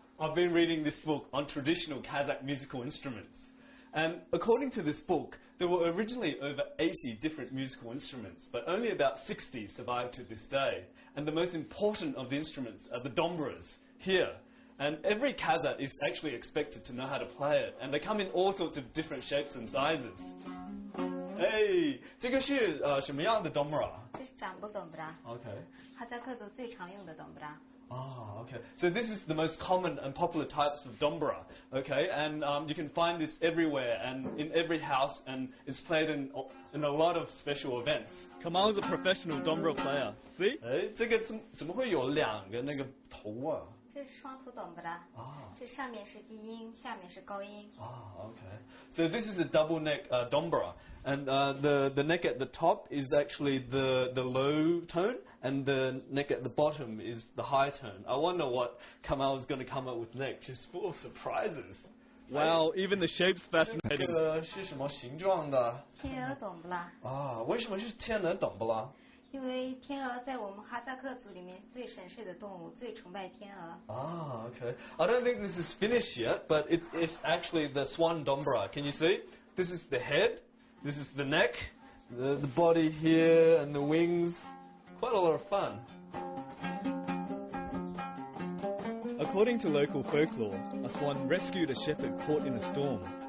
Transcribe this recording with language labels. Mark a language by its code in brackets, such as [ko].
[en] I've been reading this book on traditional Kazakh musical instruments, and according to this book, there were originally over 80 different musical instruments, but only about 60 survive to this day. And the most important of the instruments are the dombras, here. And every Kazakh is actually expected to know how to play it, and they come in all sorts of different shapes and sizes. Hey, [zh] 这个是什么样的 dombra? 这是掌部 dombra. [en] Okay. [zh] 哈萨克族最常用的 dombra. [en] Ah, okay. So this is the most common and popular types of dombra, okay? And you can find this everywhere and in every house, and it's played in a lot of special events. Kamal is a professional dombra player. See? [zh] 哎，这个怎么会有两个那个头啊？这是双头 dombra. 这上面是低音，下面是高音。 [en] Okay. So this is a double neck dombra, and the neck at the top is actually the low tone, and the neck at the bottom is the high tone. I wonder what Kamal is going to come up with next. Just full of surprises. Wow, even the shape's fascinating. [zh] 这个是什么形状的？ [en] 天鹅 dombra. [zh] 为什么是天鹅 dombra？因为天鹅在我们哈萨克族里面最神圣的动物，最崇拜天鹅。 [en] Okay. I don't think this is finished yet, but it's actually the swan dombra. Can you see? This is the head, this is the neck, the body here, and the wings. Quite a lot of fun. According to local folklore, a swan rescued a shepherd caught in a storm.